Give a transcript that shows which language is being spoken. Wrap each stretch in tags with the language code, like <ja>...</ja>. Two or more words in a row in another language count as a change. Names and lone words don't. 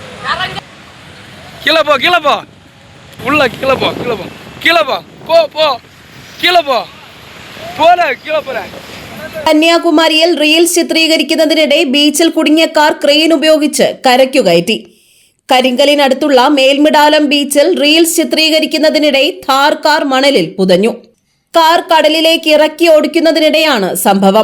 <ta>கீழே போ கீழே போ உள்ள கீழே போ கீழே போ கீழே போ போ போ கீழே போ போல கீழே போற.</ta> <ml>കന്യാകുമാരിയിൽ റീൽസ് ചിത്രീകരിക്കുന്നതിനിടെ ബീച്ചിൽ കുടുങ്ങിയ കാർ ക്രെയിൻ ഉപയോഗിച്ച് കരയ്ക്കു കയറ്റി. കരിങ്കലിനടുത്തുള്ള മേൽമിടാലം ബീച്ചിൽ റീൽസ് ചിത്രീകരിക്കുന്നതിനിടെ ഥാർ കാർ മണലിൽ പുതഞ്ഞു. കാർ കടലിലേക്ക് ഇറക്കി ഓടിക്കുന്നതിനിടെയാണ് സംഭവം.</ml>